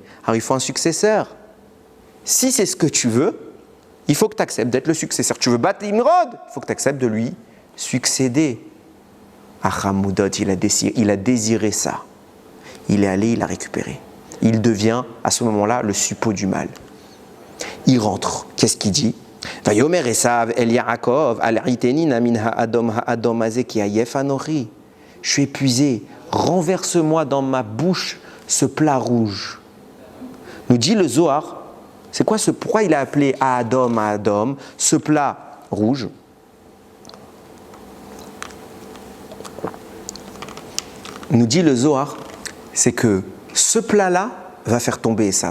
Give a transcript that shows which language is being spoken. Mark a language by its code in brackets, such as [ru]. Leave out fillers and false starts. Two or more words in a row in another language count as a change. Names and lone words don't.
[fr] Alors il faut un successeur. Si c'est ce que tu veux, il faut que tu acceptes d'être le successeur. Tu veux battre Nimrod? Il faut que tu acceptes de lui succéder. Achamoudot, il a désiré ça. Il est allé, il l'a récupéré. Il devient, à ce moment-là, le suppôt du mal. Il rentre. Qu'est-ce qu'il dit? [he] ויאמר עשו אל יעקב הלעיטני נא מן האדום הזה כי עיף אנכי. [fr] Je suis épuisé. Renverse-moi dans ma bouche ce plat rouge. Nous dit le Zohar. C'est quoi pourquoi il a appelé Adam, ce plat rouge? Nous dit le Zohar, c'est que ce plat-là va faire tomber Esav.